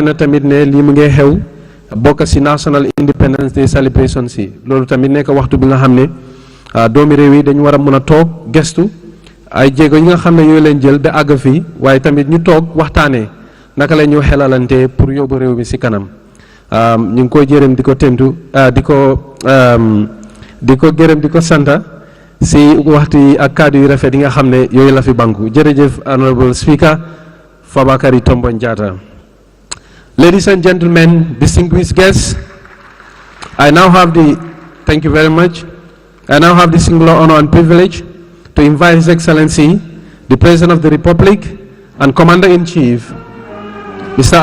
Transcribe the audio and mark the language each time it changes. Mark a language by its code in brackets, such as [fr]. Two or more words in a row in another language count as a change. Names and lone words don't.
[wo] na tamit ne lii mu ngi xew bokk si [en] National Independence Day celebration [wo] si loolu tamit nekk waxtu bi nga xam ne doomi réew yi dañu war a mën a toog gestu ay jéego yi nga xam ne yooyu leen jël ba àgg fii waaye tamit ñu toog waxtaanee naka la ñu xelalante pour yóbbu réew mi si kanam ñu ngi koy jërëm di ko tentu di ko gërëm di ko santa si waxtu yi ak kaddu yu rafet yi nga xam ne yooyu la fi banku jërëjëf [en] Honorable Speaker [wo] Fabakary Tombong Jatta. [en] Ladies and gentlemen, distinguished guests, thank you very much. I now have the singular honor and privilege to invite His Excellency, the President of the Republic and Commander-in-Chief, Mr.